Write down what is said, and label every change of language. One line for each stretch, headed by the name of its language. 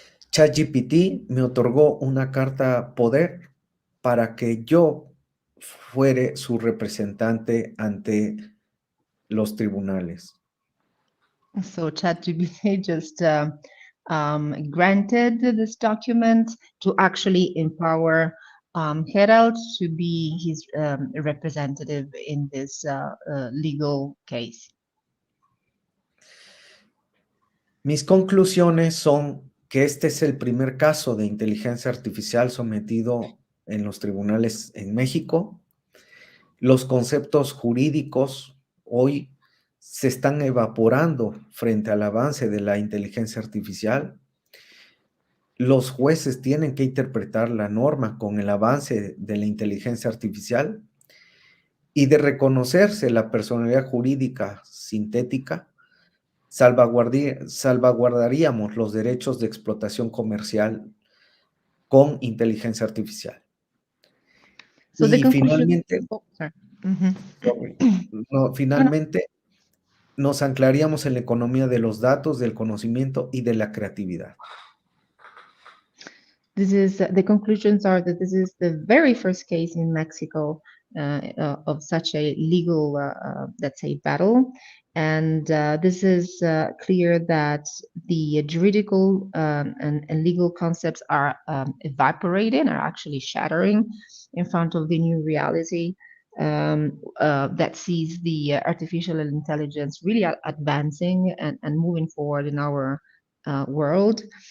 Spanish: ChatGPT me otorgó una carta poder para que yo fuere su representante ante los tribunales.
English: So ChatGPT just granted this document to actually empower Herald to be his representative in this legal case.
Spanish: Mis conclusiones son que este es el primer caso de inteligencia artificial sometido en los tribunales en México. Los conceptos jurídicos hoy se están evaporando frente al avance de la inteligencia artificial. Los jueces tienen que interpretar la norma con el avance de la inteligencia artificial y de reconocerse la personalidad jurídica sintética, salvaguardaríamos los derechos de explotación comercial con inteligencia artificial.
English: So the
Spanish: Y
English: conclusion.
Spanish: finalmente,
English: Oh, sorry. Mhm.
Spanish: finalmente nos anclaríamos en la economía de los datos, del conocimiento y de la creatividad.
English: This is the conclusions are that this is the very first case in Mexico of such a legal, let's say, battle, and this is clear that the juridical and legal concepts are evaporating, are actually shattering in front of the new reality that sees the artificial intelligence really advancing and moving forward in our world.